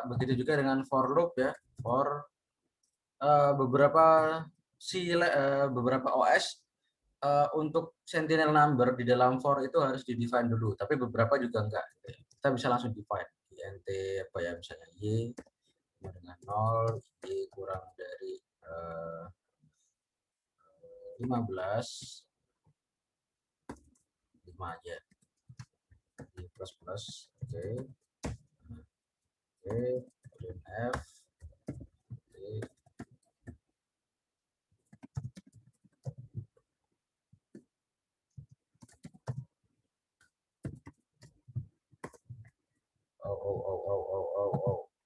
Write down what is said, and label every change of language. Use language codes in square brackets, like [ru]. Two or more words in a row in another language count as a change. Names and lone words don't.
[id] Begitu juga dengan [en] for loop [id] ya, for beberapa beberapa OS untuk [en] Sentinel number [id] di dalam for itu harus di define dulu, tapi beberapa juga enggak. Kita bisa langsung [en] define int [id] apa ya, misalnya y sama dengan 0, y kurang dari 15, 5 aja, [en] y plus plus. [id] Oke. Oke, printf. Oke. Oh.